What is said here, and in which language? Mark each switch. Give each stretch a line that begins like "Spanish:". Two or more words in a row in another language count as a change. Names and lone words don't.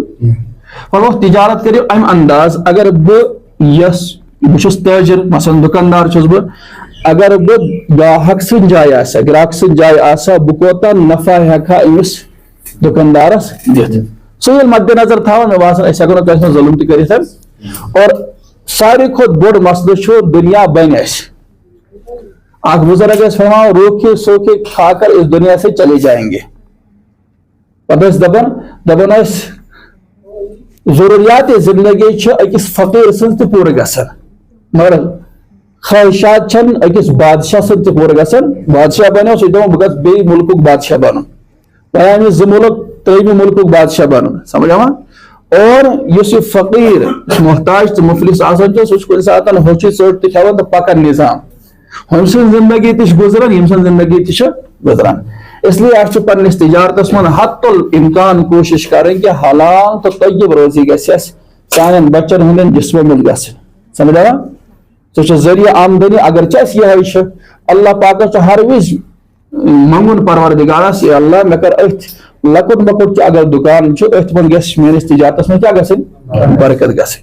Kashmiri: فرمووُکھ تجارت کٔرِو امہِ انداز، اگر بہٕ چھُس تٲجر، مثلاً دُکاندار چھُس بہٕ، اگر بہٕ گاہک سٕنٛدِ جایہِ آسہٕ ہا، گراک سٕنٛدِ جایہِ آسہٕ ہا، بہٕ کوٗتاہ نفع ہٮ۪کہٕ ہا أمِس دُکاندارس دِتھ، سُہ ییٚلہِ مدِ نظر تھاوان، مےٚ باسان أسۍ ہٮ۪کو نہٕ کٲنٛسہِ منٛز ظُلم تہِ کٔرِتھ۔ اور ساروی کھۄتہٕ بوٚڑ مسلہٕ چھُ دُنیا بنہِ اَسہِ، اکھ بُزرگ ٲسۍ فرماوان
Urdu: روکھے سوکھے کھا کر اس دنیا سے چلے جائیں گے،
Kashmiri: پتہٕ ٲسۍ دپان ٲسۍ ضروٗریات زندگی چھِ أکِس فقیٖر سٕنٛز تہِ پوٗرٕ گژھان، مگر خٲہِشات چھنہٕ أکِس بادشاہ سٕنٛز تہِ پوٗرٕ گژھان۔ بادشاہ بنیو سُہ چھُ دپان بہٕ گژھٕ بیٚیہِ مُلکُک بادشاہ بنُن، وۄنۍ آمہِ 2 مُلک 3مہِ مُلکُک بادشاہ بنُن، سمجھاوا۔ اور یُس یہِ فقیٖر محتاج تہٕ مُفلِس آسان چھُ، سُہ چھُ کُنہِ ساتہٕ ہوٚچھِ ژوٚٹ تہِ کھٮ۪وان تہٕ پکان نظام، ہُمہِ سٕنٛز زندگی تہِ چھِ گُزران، ییٚمہِ سٕنٛز زندگی تہِ چھِ گُزران۔
Urdu: اس لیے
Kashmiri: اَسہِ چھُ پننِس تجارتس منٛز حت الامکان کوٗشش کرٕنۍ کہ حلال تہٕ طیب روزی گژھِ اَسہِ سانٮ۪ن بچن ہٕنٛدٮ۪ن جسمن منٛز گژھٕنۍ، سمجھاوا۔ سُہ چھُ ذٔریعہٕ آمدنی، اگرچہِ اَسہِ یِہوے چھِ، اللہ پاکس چھُ ہر وِزِ منٛگُن پروردگارس،
Arabic: یا اللہ
Kashmiri: مےٚ کر أتھۍ لۄکُٹ مۄکُٹ چھُ اگر دُکان چھُ، أتھۍ منٛز گژھِ میٲنِس تجارتس منٛز کیٛاہ گژھٕنۍ، برکت گژھٕنۍ۔